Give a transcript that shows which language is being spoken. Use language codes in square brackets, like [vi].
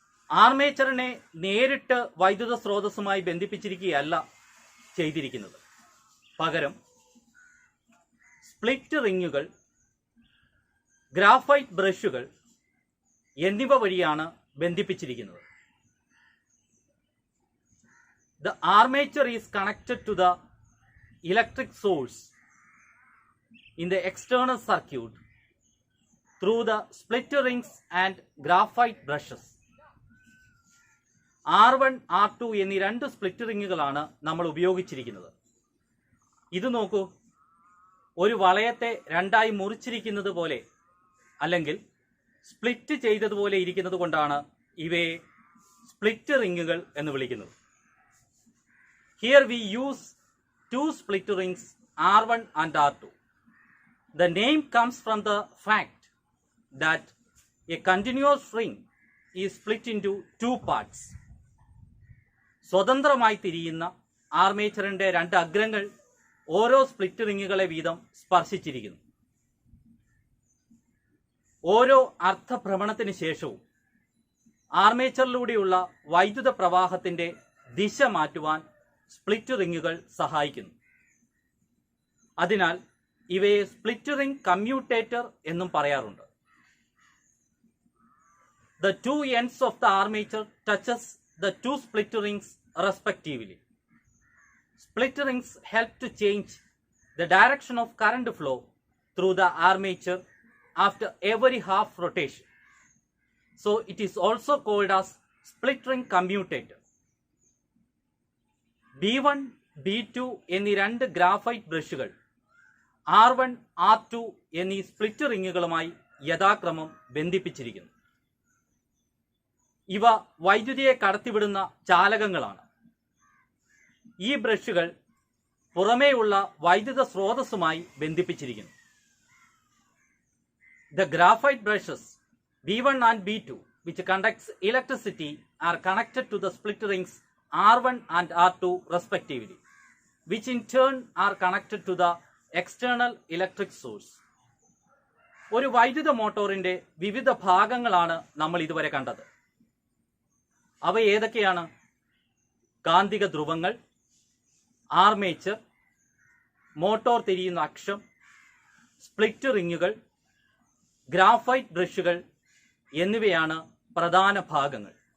[ml] ആർമേച്ചറിനെ നേരിട്ട് വൈദ്യുത സ്രോതസ്സുമായി ബന്ധിപ്പിച്ചിരിക്കുകയല്ല ചെയ്തിരിക്കുന്നത്. പകരം സ്പ്ലിറ്റ് റിങ്ങുകൾ, ഗ്രാഫൈറ്റ് ബ്രഷുകൾ എന്നിവ വഴിയാണ് ബന്ധിപ്പിച്ചിരിക്കുന്നത്. [en] The armature is connected to the electric source in the external circuit through the split rings and graphite brushes. [ml] R1, R2 എന്നീ രണ്ട് സ്പ്ലിറ്റ് റിങ്ങുകളാണ് നമ്മൾ ഉപയോഗിച്ചിരിക്കുന്നത്. ഇത് നോക്കൂ, ഒരു വളയത്തെ രണ്ടായി മുറിച്ചിരിക്കുന്നത് പോലെ അല്ലെങ്കിൽ സ്പ്ലിറ്റ് ചെയ്തതുപോലെ ഇരിക്കുന്നത് കൊണ്ടാണ് ഇവയെ സ്പ്ലിറ്റ് റിങ്ങുകൾ എന്ന് വിളിക്കുന്നത്. [en] Here we use two split rings R1 and R2. The name comes from the fact that a continuous ring is split into two parts. [ml] സ്വതന്ത്രമായി തിരിയുന്ന ആർമേച്ചറിന്റെ രണ്ട് അഗ്രങ്ങൾ ഓരോ സ്പ്ലിറ്റ് റിങ്ങുകളെ വീതം സ്പർശിച്ചിരിക്കുന്നു. ഓരോ അർദ്ധഭ്രമണത്തിന് ശേഷവും ആർമേച്ചറിലൂടെയുള്ള വൈദ്യുത പ്രവാഹത്തിന്റെ ദിശ മാറ്റുവാൻ സ്പ്ലിറ്റ് റിങ്ങുകൾ സഹായിക്കുന്നു. അതിനാൽ ഇവയെ സ്പ്ലിറ്റ് റിംഗ് കമ്മ്യൂട്ടേറ്റർ എന്നും പറയാറുണ്ട്. [en] The two ends of the armature touches the two split rings respectively. Split rings help to change the direction of current flow through the armature after every half rotation. So it is also called as split ring commutator. [ml] B1, B2 എന്നീ രണ്ട് graphite ബ്രഷുകൾ R1, R2 എന്നീ split റിങ്ങുകളുമായി യഥാക്രമം ബന്ധിപ്പിച്ചിരിക്കുന്നു. ഇവ വൈദ്യുതിയെ കടത്തിവിടുന്ന ചാലകങ്ങളാണ്. ഈ ബ്രഷുകൾ പുറമേയുള്ള വൈദ്യുത സ്രോതസ്സുമായി ബന്ധിപ്പിച്ചിരിക്കുന്നു. [en] The graphite brushes B1 and B2 which conducts electricity are connected to the split rings R1 and R2 respectively, which in turn are connected to the external electric source. [ml] ഒരു വൈദ്യുത മോട്ടോറിന്റെ വിവിധ ഭാഗങ്ങളാണ് നമ്മൾ ഇതുവരെ കണ്ടത്. അവ ഏതൊക്കെയാണ്? കാന്തിക ധ്രുവങ്ങൾ, ആർമേച്ചർ, മോട്ടോർ തിരിയുന്ന അക്ഷം, സ്പ്ലിറ്റ് റിങ്ങുകൾ, ഗ്രാഫൈറ്റ് ബ്രഷുകൾ എന്നിവയാണ് പ്രധാന ഭാഗങ്ങൾ.